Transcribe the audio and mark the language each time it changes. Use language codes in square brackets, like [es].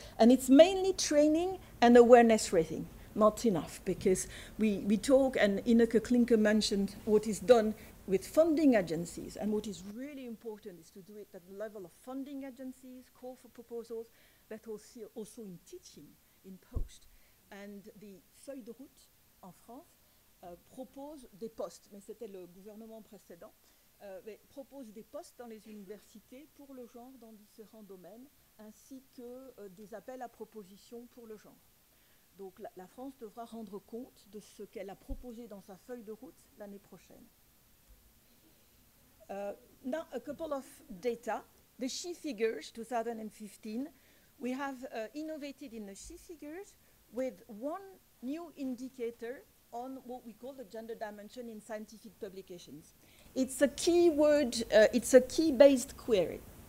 [en] And it's mainly training and awareness raising. Not enough, because we talk, and Ineke Klinke mentioned what is done with funding agencies, and what is really important is to do it at the level of funding agencies, call for proposals, but also in teaching, in post. And the [fr] feuille de route en France propose des postes, mais c'était le gouvernement précédent, propose des postes dans les universités pour le genre dans différents domaines, ainsi que des appels à propositions pour le genre. Donc la France devra rendre compte de ce qu'elle a proposé dans sa feuille de route l'année prochaine. [en] Now, a couple of data. The SHE figures, 2015, we have innovated in the SHE figures with one new indicator on what we call the gender dimension in scientific publications. It's a keyword, it's a key-based query.